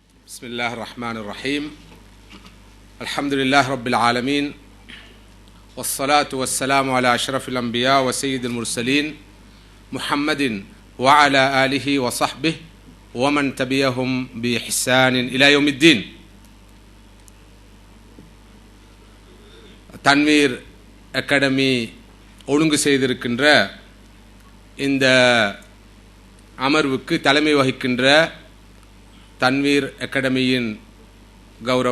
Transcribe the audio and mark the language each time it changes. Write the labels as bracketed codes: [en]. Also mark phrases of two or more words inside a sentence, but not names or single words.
[ar] بسم الله الرحمن الرحيم الحمد لله رب العالمين والصلاة والسلام على أشرف الأنبياء وسيد المرسلين محمد وعلى آله وصحبه ومن تبعهم بإحسان إلى يوم الدين. [ta] தன்வீர் அகாடமி ஒழுங்கு செய்திருக்கின்ற இந்த அமர்வுக்கு தலைமை வகிக்கின்ற தன்வீர் அகாடமியின் கௌரவ